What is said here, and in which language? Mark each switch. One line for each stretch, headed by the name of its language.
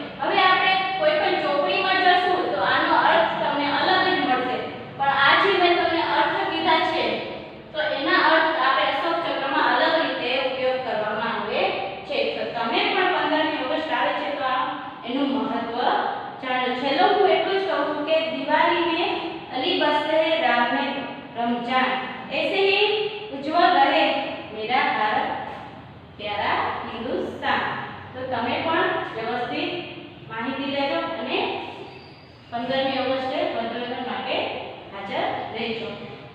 Gujarati: હવે આપણે કોઈ પણ ચોપડીમાં જશું તો આનો અર્થ તમને અલગ જ મળશે. પણ આ જે મેં તમને અર્થ કીધા છે તો એના અર્થ આપણે અશોક ચક્રમાં અલગ રીતે ઉપયોગ કરવામાં આવે છે. તો તમે પણ 15મી ઓગસ્ટ આવે છે તો એનું મહત્વ જાણો. છેલ્લો હું એટલું જ કહું છું કે દિવાળી
Hindi: में अली बसते हैं राम में रमजान ऐसे ही उज्जवल रहे मेरा भारत प्यारा हिंदुस्तान.
Gujarati: તો તમે પણ વ્યવસ્થિત માહિતી લેજો અને 15મી ઓગસ્ટે પદવીદાન માટે હાજર રહેજો.